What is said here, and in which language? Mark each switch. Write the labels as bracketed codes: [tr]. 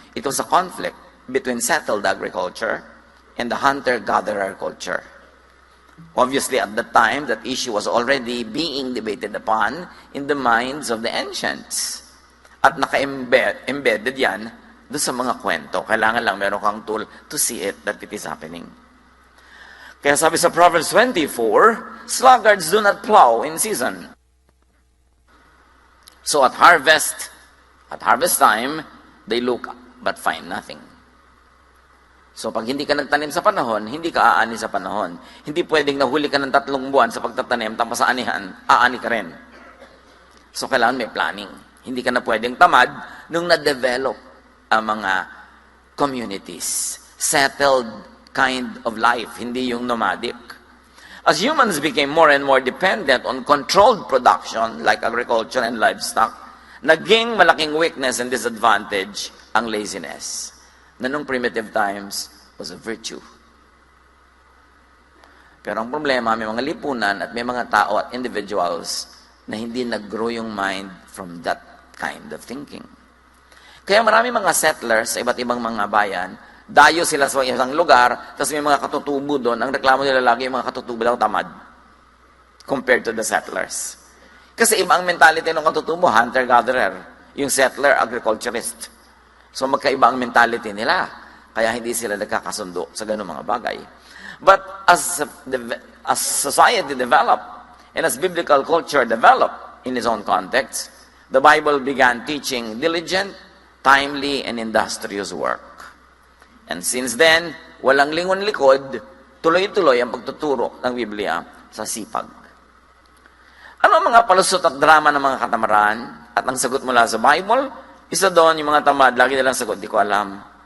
[en] It was a conflict between settled agriculture and the hunter-gatherer culture. Obviously, at the time, that issue was already being debated upon in the minds of the ancients. [tl] At naka-embedded yan doon sa mga kwento. [en] Kailangan lang meron kang tool to see it, that it is happening. Kaya sabi sa Proverbs 24, sluggards do not plow in season. So at harvest time, they look but find nothing. [tl] So pag hindi ka nagtanim sa panahon, hindi ka aani sa panahon. Hindi pwedeng nahuli ka ng 3 buwan sa pagtatanim, tapos sa anihan, aani ka rin. So kailangan may planning. Hindi ka na pwedeng tamad nung na-develop ang mga communities. [en] Settled kind of life, hindi yung nomadic. As humans became more and more dependent on controlled production like agriculture and livestock, naging malaking weakness and disadvantage ang laziness, na nung primitive times was a virtue. [tl] Pero ang problema, may mga lipunan at may mga tao at individuals na hindi nag-grow yung mind from that kind of thinking. Kaya marami mga settlers sa iba't ibang mga bayan, dayo sila sa isang lugar, tapos may mga katutubo doon. Ang reklamo nila lagi, yung mga katutubo daw tamad compared to the settlers. Kasi iba ang mentality ng katutubo, hunter-gatherer. Yung settler, agriculturist. So magkaiba ang mentality nila. Kaya hindi sila nagkakasundo sa ganung mga bagay. [en] But as society developed, and as biblical culture developed in its own context, the Bible began teaching diligent, timely, and industrious work. [tl] And since then, walang lingon-likod, tuloy-tuloy ang pagtuturo ng Biblia sa sipag. Ano ang mga palusot at drama ng mga katamaran? At ang sagot mula sa Bible, isa doon, yung mga tamad, lagi nilang sagot, di ko alam.